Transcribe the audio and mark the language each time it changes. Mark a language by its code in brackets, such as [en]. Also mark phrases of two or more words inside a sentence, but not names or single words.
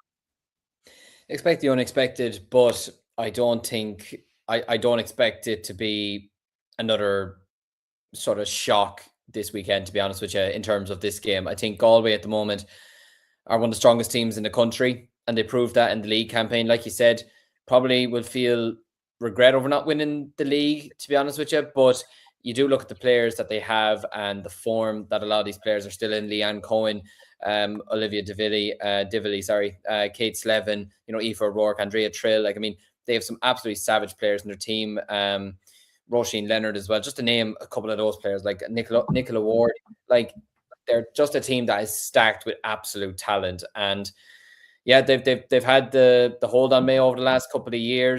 [en] Expect the unexpected, but I don't expect it to be another sort of shock this weekend, to be honest with you, in terms of this game. I think Galway at the moment are one of the strongest teams in the country, and they proved that in the league campaign. Like you said, probably will feel regret over not winning the league, to be honest with you, but you do look at the players that they have and the form that a lot of these players are still in. Leanne Cohen, Olivia Divily, Kate Slevin, Aoife O'Rourke, Andrea Trill. They have some absolutely savage players in their team. Roisin Leonard as well, just to name a couple of those players, like Nicola Ward. They're just a team that is stacked with absolute talent. And yeah, they've had the hold on Mayo over the last couple of years.